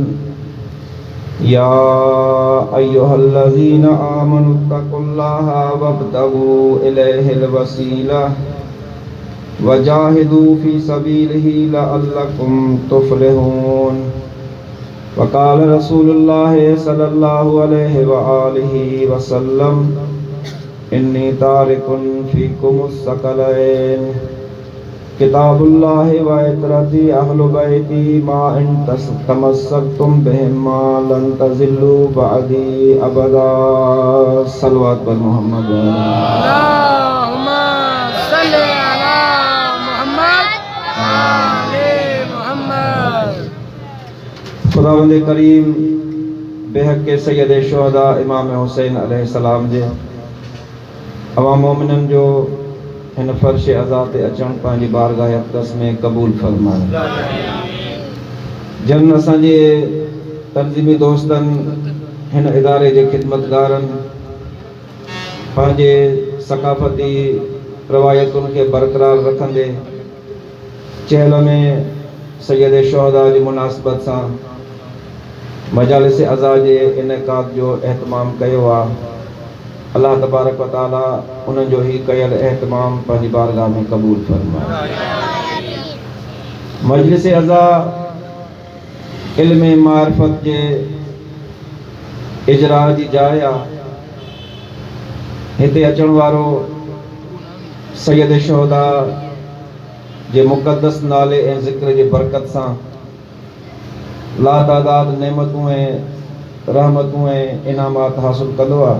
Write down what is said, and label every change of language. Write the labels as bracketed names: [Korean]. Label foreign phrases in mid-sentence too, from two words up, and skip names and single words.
[Arabic] يا أيها الذين آمنوا اتقوا الله وابتغوا إليه الوسيلة وجاهدوا في سبيله لعلكم تفلحون. وقال رسول الله صلى الله عليه وآله وسلم إني تارك فيكم الثقلين كتاب الله وعترتي أهل بيتي ما إن تمسكتم بهما لن تضلوا بعدي أبدا. صلى الله عليه محمد اللهم صل على محمد آل محمد. [Sindhi] खुदावंद करीम बेहक के सैयद शुहदा इमाम हुसैन अलैहिस्सलाम जे अवाम मोमिनन जो इन फर्श अज़ा ते अचण पंहिंजी बारगाह अक़दस में क़बूल फरमाए। जन असांजे तंज़ीमी दोस्तन हिन इदारे जे खिदमतगारन पंहिंजे सक़ाफ़ती रवायतुनि खे बरक़रार रखंदे चहल में सैयद शुहदा जी मुनासिबत सां मजालिस अज़ा जे इनेकाद जो एहतमाम कयो आहे। [Arabic] الله تبارك وتعالى [Sindhi] उन्हनि जो ही कयल एहतमाम पंहिंजी बारगाह में क़बूल फरमाए। मजलिस अज़ा इल्म मारिफत जे इजरा जी जाइ आहे। हिते अचण वारो सैयद शुहदा जे मुक़द्दस नाले ऐं ज़िक्र जे बरकत सां लातादाद नेमतूं ऐं रहमतूं ऐं इनामात हासिल कंदो आहे।